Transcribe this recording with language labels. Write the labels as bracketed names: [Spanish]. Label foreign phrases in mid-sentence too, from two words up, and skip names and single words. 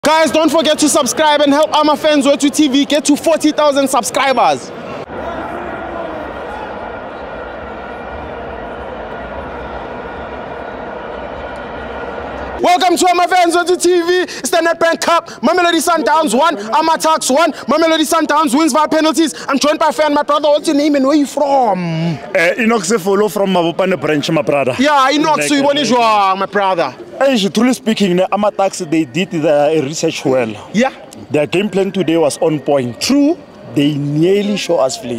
[English] Guys, don't forget to subscribe and help FANS Wethu TV get to 40,000 subscribers. Welcome to FANS Wethu TV. It's the Nedbank Cup. Mamelodi Sundowns won. AmaTuks won. Mamelodi Sundowns wins via penalties. I'm joined by fan. My brother, what's your name and where you from? Ekse follow from Mabopane branch, my brother. Yeah, Ekse, you want to my brother. Truly speaking, AmaTuks, they did the research well. Yeah. Their game plan today was on point. True. They nearly show us flame.